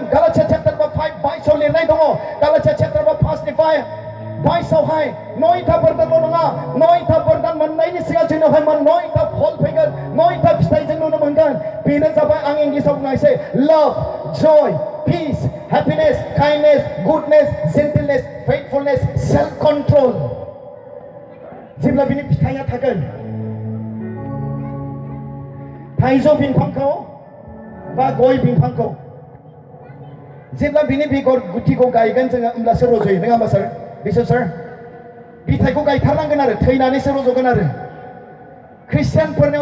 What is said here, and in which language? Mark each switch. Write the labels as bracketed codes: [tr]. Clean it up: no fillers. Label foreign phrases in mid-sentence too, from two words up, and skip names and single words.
[brx] गालातिया चैप्टार 5:22 लिरनाय दङ. गालातिया चैप्टार 5:22 नयथा वरदानल' नङा, नयथा वरदान मोननायनि सिगां जोंनावहाय नयथा फल फैगोन, नयथा फिथाइ जों नुनो मोनगोन. बेनो जाबाय, आं इंलिसाव बुंनायसै, लाभ, जय, [en] peace, happiness, kindness, goodness, gentleness, faithfulness, self-control. [brx] जेब्ला बिनि फिथाइया थागोन थाइजौ बिफांखौ बा गय बिफांखौ जेब्ला बिनि बेगर गुथिखौ गायगोन जोङो होमब्लासो रज'यो नङा होमबा सार बिसोर सार बिथाइखौ गायथारनांगोन आरो थैनानैसो रज'गोन आरो ख्रिस्टियानफोरनियाव